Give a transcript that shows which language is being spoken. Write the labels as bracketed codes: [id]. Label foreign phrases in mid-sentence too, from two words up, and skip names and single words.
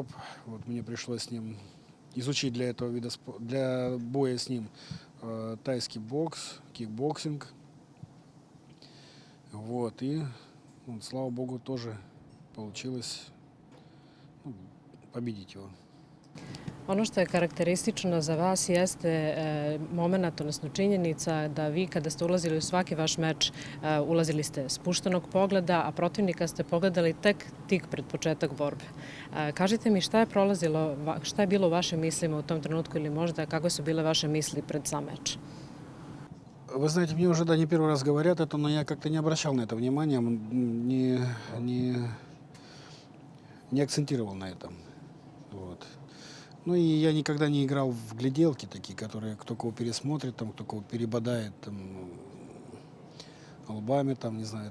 [ru] Вот мне пришлось с ним изучить для этого вида для боя с ним тайский бокс, кикбоксинг. Вот, и, вот, слава богу, тоже получилось победить его. [sr] Ono što je karakteristično za vas jeste moment, odnosno činjenica da vi kada ste ulazili u svaki vaš meč, ulazili ste spuštenog pogleda, a protivnika ste pogledali tek tik pred početak borbe. Kažite mi šta je prolazilo, šta je bilo u vašim mislima u tom trenutku ili možda kakve su bile vaše misli pred sam meč? [ru] Вы знаете, мне уже, да, не первый раз говорят это, но я как-то не обращал на это внимания, не акцентировал на этом. Вот. Ну и я никогда не играл в гляделки такие, которые кто кого пересмотрит, там, кто кого перебодает там, лбами, там, не знаю.